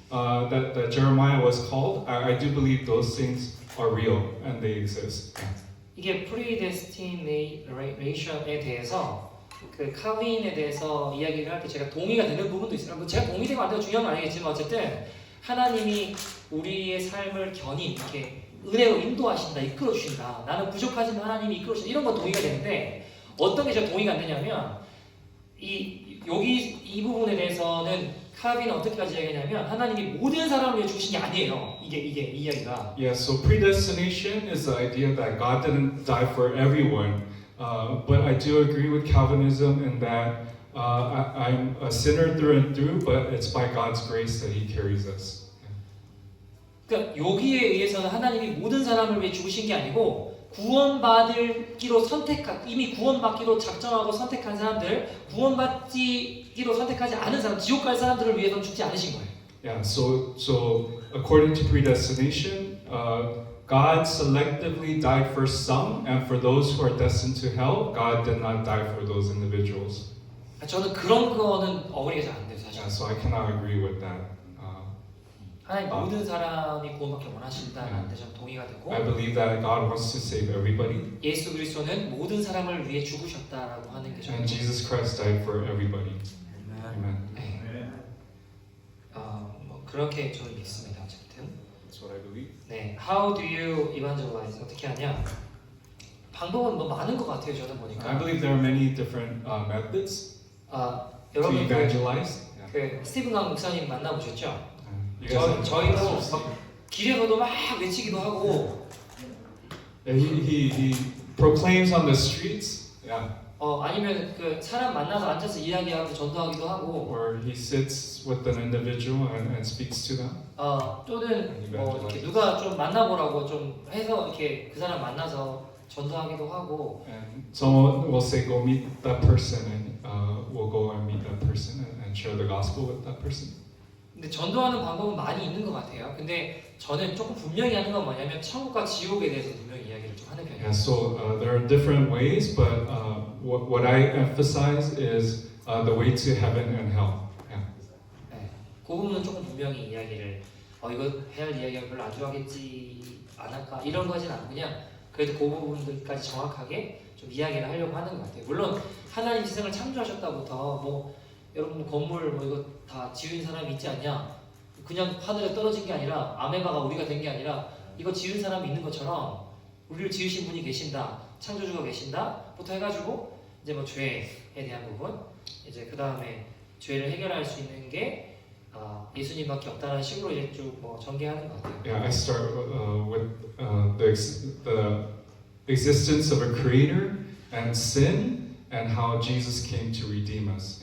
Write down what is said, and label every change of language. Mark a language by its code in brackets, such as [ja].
[en] That Jeremiah was called. I do believe those things are real and they exist. [ko] 이게 predestination에 대해서 그 칼빈에 대해서 이야기를 할 때 제가 동의가 되는 부분도 있어요. 뭐 제가 동의되고 안 되고 중요한 건 아니겠지만 어쨌든 하나님이 우리의 삶을 견인 이렇게 은혜로 인도하신다, 이끌어 주신다. 나는 부족하지만 하나님이 이끌어 주신다. 이런 건 동의가 되는데 어떤 게 제가 동의가 안 되냐면 이 부분에 대해서는 칼빈은 어떻게까지 얘기하냐면 하나님이 모든 사람을 위해 죽으신 게 아니에요. 이게 이 이야기가. [en] Yeah, so predestination is the idea that God didn't die for everyone. But I do agree with Calvinism in that I'm a sinner through and through, but it's by God's grace that He carries us. [ko] 그러니까 여기에 의해서는 하나님이 모든 사람을 위해 죽으신 게 아니고 구원받기로 이미 구원받기로 작정하고 선택한 사람들, 구원받기로 선택하지 않은 사람, 지옥 갈 사람들을 위해서 죽지 않으신 거예요. [en] Yeah, so according to predestination, God selectively died for some, and for those who are destined to hell, God did not die for those individuals. [ko] 저는 그런 거는 어머니가 잘 안 돼요, 사실. [en] Yeah, so I cannot agree with that. [ko] 하나님 모든 사람이 구원받기 원하신다는데 저는 동의가 되고 [en] I believe that God wants to save everybody, [ko] 예수 그리스도는 모든 사람을 위해 죽으셨다라고 하는 게 저는 [en] and Jesus Christ died for everybody. Amen. [ko] 네. 뭐 그렇게 저는 믿습니다. 어쨌든 [en] That's what I believe. 네, How do you evangelize? [ko] 어떻게 하냐? 방법은 뭐 많은 것 같아요. 저는 [en] I [ko] 보니까 [en] believe there are many different methods to [ko] 여러분 [en] evangelize. [ko] 그 스티븐 강 목사님 만나보셨죠? [en] You guys have- [ko] 저희도 막 길에서도 막 외치기도 하고 [en] He proclaims on the streets. Yeah. [ko] 아니면 그 사람 만나서 앉아서 이야기하고 전도하기도 하고 [en] Or he sits with an individual and speaks to them. [ko] 또는 뭐 이렇게 누가 좀 만나보라고 좀 해서 이렇게 그 사람 만나서 전도하기도 하고 [en] And someone will say, "Go meet that person," and we'll go and meet that person and share the gospel with that person. [ko] 근데 전도하는 방법은 많이 있는 것 같아요. 근데 저는 조금 분명히 하는 건 뭐냐면 천국과 지옥에 대해서 분명히 이야기를 좀 하는 편이에요. [en] Yeah, so there are different ways, but what I emphasize is the way to heaven and hell. Yeah. [ko] 네, 그 부분은 조금 분명히 이야기를 이거 해야 할 이야기가 별로 안 좋아하겠지 않을까 이런 거진 않고 그냥 그래도 그 부분들까지 정확하게 좀 이야기를 하려고 하는 것 같아요. 물론 하나님 세상을 창조하셨다부터 뭐 여러분 건물 뭐 이거 다 지은 사람이 있지 않냐? 그냥 하늘에 떨어진 게 아니라 아메바가 우리가 된 게 아니라 이거 지은 사람이 있는 것처럼 우리를 지으신 분이 계신다, 창조주가 계신다부터 해가지고 이제 뭐 죄에 대한 부분, 이제 그 다음에 죄를 해결할 수 있는 게 예수님밖에 없다는 식으로 이제 쭉 뭐 전개하는 것 같아요. [en] Yeah, I start with the existence of a creator and sin and how Jesus came to redeem us.